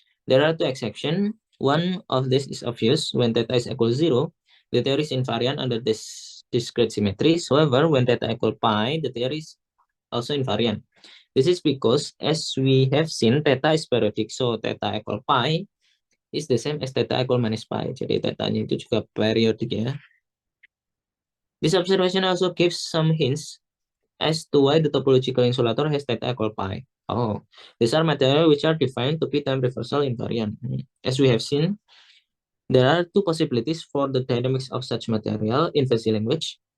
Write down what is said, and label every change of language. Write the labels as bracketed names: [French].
[English] There are two exceptions. One of this is obvious. When theta is equal to 0, the theory is invariant under this discrete symmetry. However, when theta equal pi, the theory is also invariant. This is because, as we have seen, theta is periodic. So, theta equal pi is the same as theta equal minus pi. [Indonesian] Jadi, tetanya itu juga periodik ya. [English] This observation also gives some hints as to why the topological insulator has theta equal pi. Oh, these are materials which are defined to be time reversal invariant. As we have seen, there are two possibilities for the dynamics of such material in fuzzy language.